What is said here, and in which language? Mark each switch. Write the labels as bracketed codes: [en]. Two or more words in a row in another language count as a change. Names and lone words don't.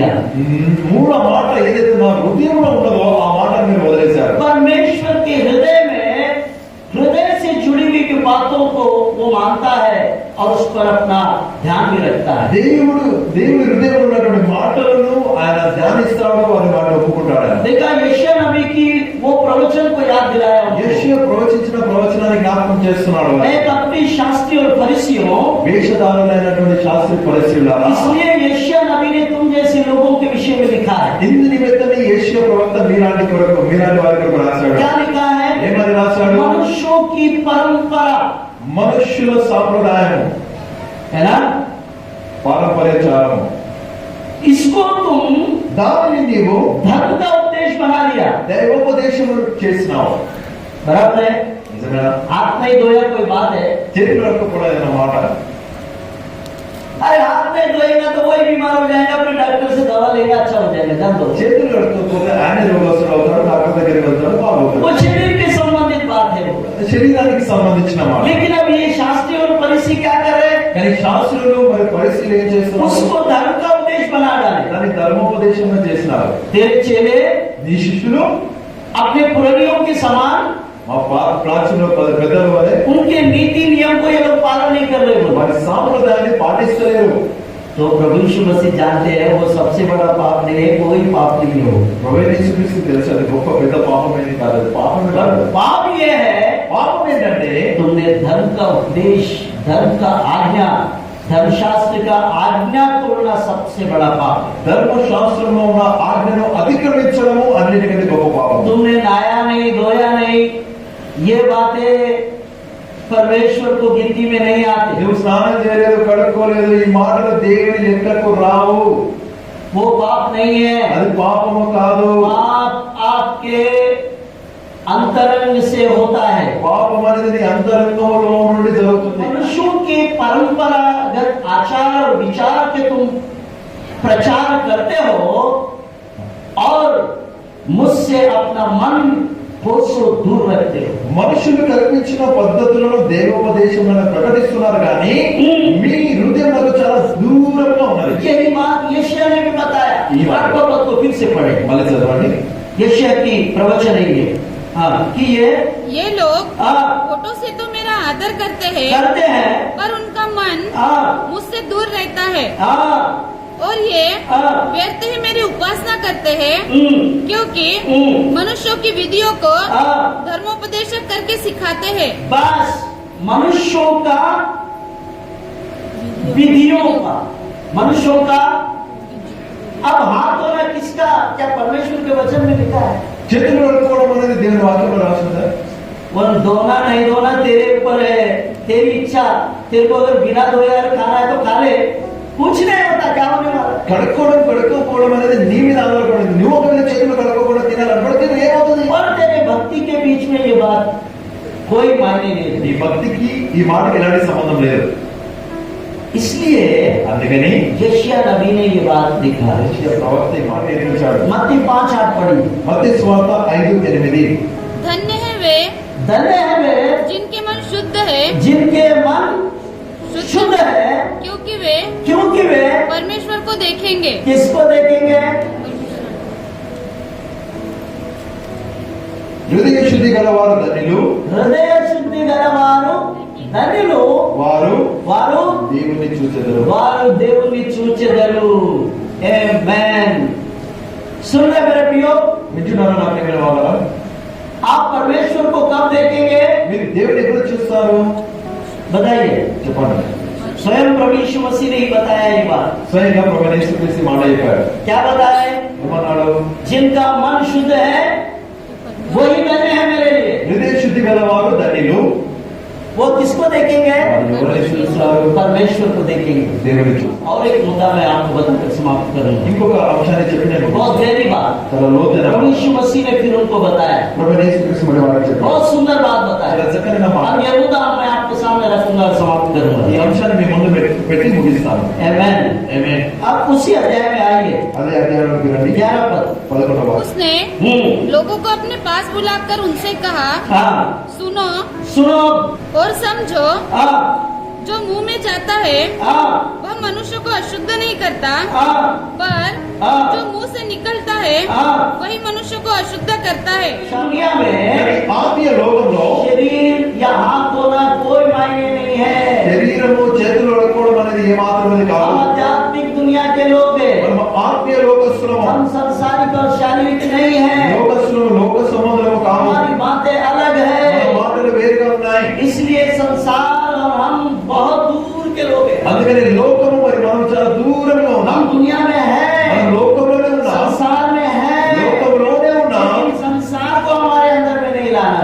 [te] మూల మాట ఏదైతే నా హృదయంలో ఉన్నదో ఆ మాటను మీరు వదిలేశారు। [hi] परमेश्वर के हृदय से जुड़ी हुई बातों को वो मानता है और उस पर अपना ध्यान भी रखता है। [te] దేవుడి హృదయంలో ఉన్నటువంటి మాటలను ఆయన ధ్యానిస్తాడు, వారి మాట ఒప్పుకుంటాడు। [hi] देखा यशायाह नबी की वो प्रवचन को याद दिलाया उनको। [te] యేషయా ప్రవచించిన ప్రవచనాన్ని జ్ఞాపకం చేస్తున్నాడు। [hi] एक अपनी शास्त्री और फरीसियों, [te] వేషధారులైనటువంటి శాస్త్రి పరిశీలన, [hi] इसलिए यशायाह नबी ने तुम जैसे लोगों के विषय में लिखा है। [te] ఇందు నిమిత్తమే యేషయా ప్రవక్త మీలాంటి వారి కొరకు రాశాడు। [hi] क्या लिखा है? [te] ఏమని రాశాడు? [hi] मनुष्यों की परंपरा, [te] మనుష్యుల సాంప్రదాయం, [hi] है ना, [te] పారంపర్యాచారం, [hi] इसको तुम [te] దానిని నీవు [hi] धर्म का उपदेश बना लिया। [te] దైవోపదేశము చేసినావు। [hi] बराबर है? [te] నిజమేనా? [hi] हाथ नहीं धोया कोई बात है? [te] చేతులు కడుక్కోకూడదన్న మాట। [hi] अरे हाथ नहीं धोएगा तो वही बीमार हो जाएगा, अपने डॉक्टर से दवा लेगा, अच्छा हो जाएगा, जान दो। [te] చేతులు కడుక్కోకపోతే ఆయన రోగస్తుడు అవుతాడు, డాక్టర్ దగ్గరికి వెళ్తాడు, బాగుంటాడు। [hi] वो शरीर के संबंधित बात है वो। [te] శరీరానికి సంబంధించిన మాట। [hi] लेकिन अब ये शास्त्री और फरीसी क्या कर रहे हैं? [te] కానీ శాస్త్రులు మరి పరిశీలన ఏం చేస్తున్నారు? [hi] उसको धर्म का उपदेश बना डाले। [te] దాన్ని ధర్మోపదేశంగా చేసినారు। [hi] तेरे चेले [te] నీ శిష్యులు [hi] अपने पुरानियों के समान [te] మా ప్రాచీన పెద్దల వలె [hi] उनके नीति नियम को ये लोग पालन नहीं कर रहे बोलो। [te] వారి సాంప్రదాయాన్ని పాటిస్తలేరు। [hi] तो प्रभु यीशु मसीह जानते हैं वो सबसे बड़ा पाप नहीं है, कोई पाप नहीं हो। [te] ప్రభువైన యేసుక్రీస్తు తెలుసు అది గొప్ప పెద్ద పాపం ఏది కాదు, అది పాపమే కాదు। [hi] पाप ये है [te] పాపం ఏంటంటే [hi] तुमने धर्म का उपदेश, धर्म का आज्ञा, धर्मशास्त्र का आज्ञा तोड़ना सबसे बड़ा पाप है। [te] ధర్మశాస్త్రంలో ఉన్న ఆజ్ఞను అతిక్రమించడము అన్నిటికంటే గొప్ప పాపం। [hi] तुमने नहाया नहीं, धोया नहीं, ये बातें परमेश्वर को गिनती में नहीं आती। [te] నువ్వు స్నానం చేయలేదు, కడుక్కోలేదు, ఈ మాటలు దేవుని లెక్కకు రావు, [hi] वो पाप नहीं है। [te] అది పాపము కాదు। [hi] पाप आपके अंतरंग से होता है। [te] పాపం అనేది నీ అంతరంగంలో నుండి జరుగుతుంది। [hi] मनुष्यों के परंपरागत आचार और विचार के तुम प्रचार करते हो और मुझसे अपना मन कोसों दूर रखते हो। [te] మనుషులు కల్పించిన పద్ధతులను దైవోపదేశంలో ప్రకటిస్తున్నారు కానీ మీ హృదయంలో చాలా దూరంగా ఉన్నది। [hi] यही बात यशायाह ने भी बताया। ये बात को फिर से पढ़े, [te] మళ్ళీ చదవండి। [hi] यशायाह की प्रवचन है ये। हाँ कि ये लोग हाँ होठों से तो मेरा आदर करते हैं, पर उनका मन हाँ मुझसे दूर रहता है, हाँ और ये हाँ व्यर्थ ही मेरी उपासना करते हैं, क्योंकि मनुष्यों की विधियों को हाँ। धर्मोपदेशक करके सिखाते हैं। बस मनुष्यों का विधियों का, मनुष्यों का। अब हाथ धोना किसका? क्या परमेश्वर के वचन में लिखा है? [te] చేతులు కడుక్కోవడం అనేది దేవుని వాక్యంలో రాసిందా? [hi] वो धोना नहीं धोना तेरे ऊपर है, तेरी इच्छा। तेरे को अगर बिना धोए अगर खाना है तो खा ले, कुछ नहीं होता, क्या होने वाला? [te] కడుక్కోవడం అనేది నీ మీద ఆధారపడింది। నువ్వు ఒకవేళ చేతులు కడుక్కోకుండా తినాలనుకుంటే ఏమవుతుంది? [hi] और तेरे भक्ति के बीच में ये बात कोई मायने नहीं [te] నీ [hi] रखती। [te] భక్తికి ఈ మాటకి ఎలాంటి సంబంధం లేదు। [hi] इसलिए [te] అందుకని [hi] यशायाह नबी ने ये बात लिखा है। [te] యెషయా ప్రవక్త ఈ మాట ఏర్పించాడు। [hi] मत्ती 5:8 पढ़ी। [te] మత్తయి సువార్త 5:8 [hi] धन्य है वे धन्य है वे जिनके मन शुद्ध है, जिनके मन शुद्ध है, क्योंकि वे परमेश्वर को देखेंगे। किसको देखेंगे? [te] హృదయ శుద్ధి గలవారు ధన్యులు, హృదయ శుద్ధి గలవారు ధన్యులు, వారు వారు దేవుని చూచెదరు। వారు దేవుని చూచెదరు। [hi] आमेन। सुन रहे मेरे प्रियो, [te] వింటున్నారా నా ప్రియమైన వాళ్ళ? [hi] आप परमेश्वर को कब देखेंगे? [te] మీరు దేవుని ఎప్పుడు చూస్తారు? [hi] बताइए। [te] చెప్పండి. [hi] स्वयं प्रभु यीशु मसीह ने ही बताया ये बात। [te] స్వయంగా ప్రభువైన యేసుక్రీస్తు మాట చెప్పాడు. [hi] क्या बताया? [te] ఏమన్నాడు? [hi] जिनका मन शुद्ध है वही धन्य है मेरे लिए। [te] హృదయ శుద్ధి గలవారు ధన్యులు. [hi] वो किसको देखेंगे? [te] వారు ఎవరిని చూస్తారు? [hi] परमेश्वर को देखेंगे। [te] దేవుని చూస్తారు. [hi] और एक मुद्दा मैं आपको बताकर समाप्त करूंगा। [te] ఇంకొక అంశాన్ని చెప్పిన [hi] बहुत गहरी बात [te] చాలా లోతైన [hi] प्रभु यीशु मसीह ने फिर उनको बताया। [te] ప్రభువైన యేసుక్రీస్తు మాట చెప్పాడు. [hi] बहुत सुंदर बात [te] చాలా [hi] बताया। [te] చక్కని మాట. [hi] अब ये मुद्दा मैं आपके सामने रखूंगा और समाप्त [te] ఈ [hi] करूंगा। [te] అంశాన్ని మీ ముందు పెట్టి ముగిస్తాను. [hi] आमेन। [te] ఆమేన్. [hi] अब उसी अध्याय में आइए। [te] అదే అధ్యాయంలోకి రండి. [hi] 11 पद। [te] 11వ [hi] उसने लोगों को अपने पास बुलाकर उनसे कहा, हाँ सुनो सुनो। और समझो, हाँ जो मुंह में जाता है हाँ वह मनुष्य को अशुद्ध नहीं करता, हाँ पर हाँ। जो मुंह से निकलता है हाँ। वही मनुष्य को अशुद्ध करता है। दुनिया में [te] ఆత్మీయ లోకంలో [hi] शरीर या हाथ धोना कोई मायने नहीं है। [te] శరీరము చేతులు కడుక్కోవడం అనేది ఏమాత్రం [hi] हम [te] కాదు. [hi] आध्यात्मिक दुनिया के लोग हैं। [te] మనం ఆత్మీయ లోకస్తులము. [hi] हम संसारिक और शारीरिक नहीं है। [te] లోకస్తులము లోక సంబంధులము కాదు. [hi] हमारी बातें अलग [te] మన [hi] है। [te] మాటలు వేరుగా ఉన్నాయి. [hi] इसलिए संसार और हम बहुत दूर के लोग हैं। [te] అందుకని లోకము మరి మనం చాలా దూరంగా ఉన్నాం. [hi] हम दुनिया में [te] మనం [hi] है, [te] లోకంలోనే ఉన్నాం. [hi] संसार में है, [te] లోకంలోనే ఉన్నాం. [hi] लेकिन संसार को हमारे अंदर में नहीं लाना